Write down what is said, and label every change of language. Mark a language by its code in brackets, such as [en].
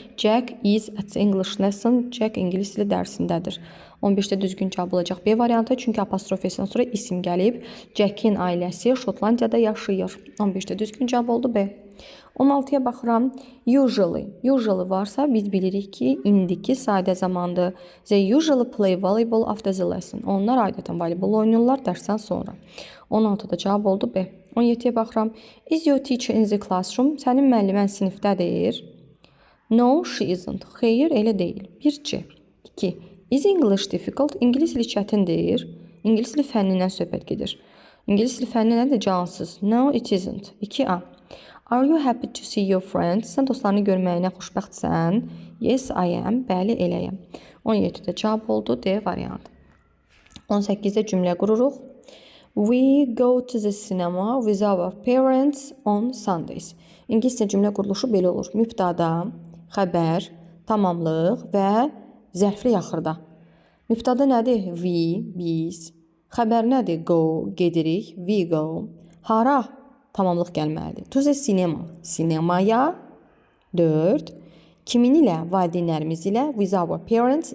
[en] Jack is at the English lesson, [az] Jack ingilis dili dərsindədir. 15-də düzgün cavab olacaq B variantı, çünki apostrof S-dən sonra isim gəlib. Jack'in ailəsi Şotlandiyada yaşayır. 15-də düzgün cavab oldu B. 16-ya baxıram. Usually varsa biz bilirik ki, indiki sadə zamandır. [en] They usually play volleyball after the lesson. [az] Onlar adətən voleybol oynayırlar dərsdən sonra. 16-da cavab oldu B. 17-yə baxıram. [en] Is your teacher in the classroom? [az] Sənin müəllimən sinifdədir. [en] No, she isn't. [az] Xeyr, elə deyil. 1C. 2. [en] Is English difficult? [az] İngilis dili çətindir. İngilis dili fənnindən söhbət gedir. İngilis dili fənni nədir? Cansız. [en] No, it isn't. [az] 2A. [en] Are you happy to see your friends? [az] Sən dostlarını görməyinə xoşbəxtsən? [en] Yes, I am. [az] Bəli, eləyəm. 17-də cavab oldu D variantı. 18-də cümlə qururuq. [en] We go to the cinema with our parents on Sundays. [az] İngiliscə cümlə quruluşu belə olur. Mübtada, xəbər, tamamlıq və zərfli axırda. Mübtada nədir? We, biz. Xəbər nədir? Go, gedirik. We go. Hara? Tamamlıq gəlməlidir. To the cinema. Sinemaya. 4. Kimin ilə? Valideynlərimiz ilə. [en] With our parents.